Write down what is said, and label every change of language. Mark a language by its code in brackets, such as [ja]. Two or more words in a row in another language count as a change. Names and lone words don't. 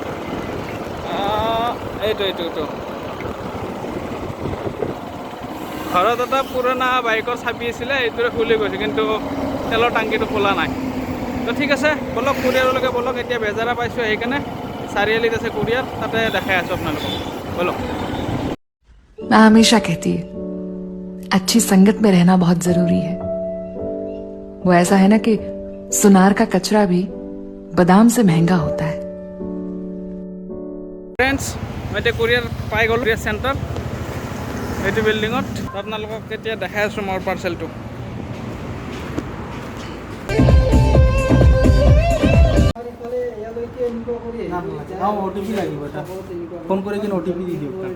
[as] এইটো ঘৰত এটা পুৰণা বাইকৰ চাবি আছিলে, এইটোৰে খুলি গৈছে, কিন্তু তেলৰ টাংকিটো খোলা নাই। তো ঠিক আছে, ব'লক কুৰিয়াৰলৈকে ব'লক। এতিয়া বেজাৰা পাইছোঁ, সেইকাৰণে চাৰিআলিত আছে কুৰিয়াৰ, তাতে দেখাই আছোঁ আপোনালোকক। ব'লক। [hi] मैं हमेशा कहती है अच्छी संगत में रहना बहुत जरूरी है। वो ऐसा है ना कि सुनार का कचरा भी बादाम से महंगा होता है। [as] ফ্ৰেণ্ডছ, মই এতিয়া কুৰিয়াৰ পাই গ'লোঁ, কুৰিয়াৰ চেণ্টাৰ এইটো বিল্ডিঙত। আপোনালোকক এতিয়া দেখাই আছোঁ মোৰ পাৰ্চেলটো। OTP লাগিব, এটা ফোন কৰি কিনে OTP দি দিয়ক।